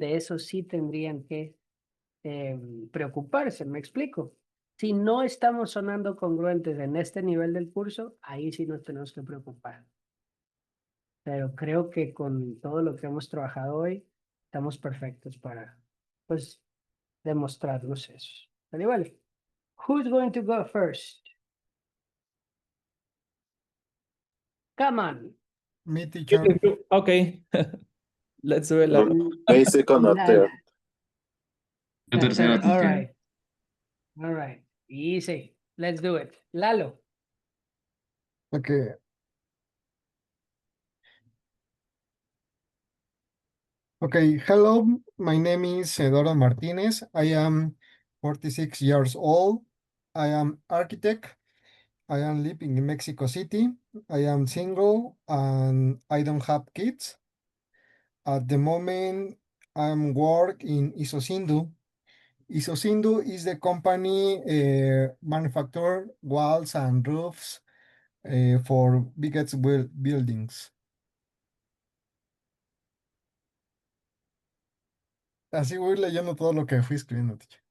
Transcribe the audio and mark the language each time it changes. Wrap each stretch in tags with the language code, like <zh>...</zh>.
<es>De eso sí tendrían que preocuparse, ¿me explico? Si no estamos sonando congruentes en este nivel del curso, ahí sí nos tenemos que preocupar. Pero creo que con todo lo que hemos trabajado hoy, estamos perfectos para, pues, demostrarnos eso. Pero igual,</es> <en>who's going to go first? Come on. Me, teacher. Okay. Let's do it. May second or third.</en> <es>Yo tercera,</es> <en>All teacher. right. All right. Easy. Let's do it. Lalo. Okay. Okay, hello, my name is Eduardo Martinez. I am 46 years old. I am architect. I am living in Mexico City. I am single and I don't have kids. At the moment, I'm work in Isosindu. Isosindu is the company manufacture walls and roofs for biggest buildings.</en> <es>Así voy leyendo todo lo que fui escribiendo, teacher.</es>